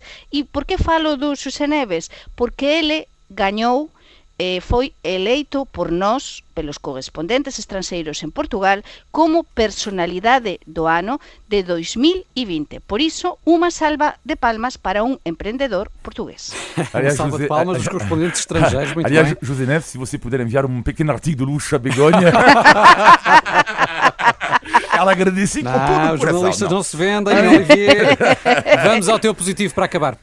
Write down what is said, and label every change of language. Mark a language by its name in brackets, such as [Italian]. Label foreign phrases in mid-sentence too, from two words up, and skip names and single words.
[Galician] E por que falo do Xosé Neves? Porque ele gañou, foi eleito por nós, pelos correspondentes estranxeiros en Portugal, como personalidade do ano de 2020. Por iso, unha salva de palmas para un empreendedor português. [Portuguese] Aliás, salva de palmas dos correspondentes estrangeiros, muito aliás, bem. José Neves, se você puder enviar um pequeno artigo de luxo a Begonha... Ela agradece com todo o coração. Os jornalistas não se vendem, Olivier. Vamos ao teu positivo para acabar.